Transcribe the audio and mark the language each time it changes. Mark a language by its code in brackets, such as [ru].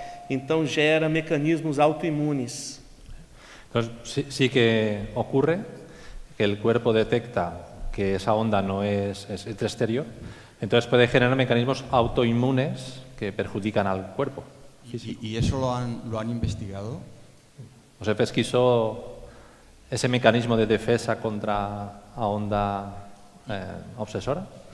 [pt] Então gera mecanismos autoimunes. [es] Entonces, sí que ocurre que el cuerpo detecta que esa onda no es exterior, entonces puede generar mecanismos autoinmunes que perjudican al cuerpo. ¿Y eso lo han investigado? [pt] Você pesquisou ese mecanismo de defesa contra a onda obsessora?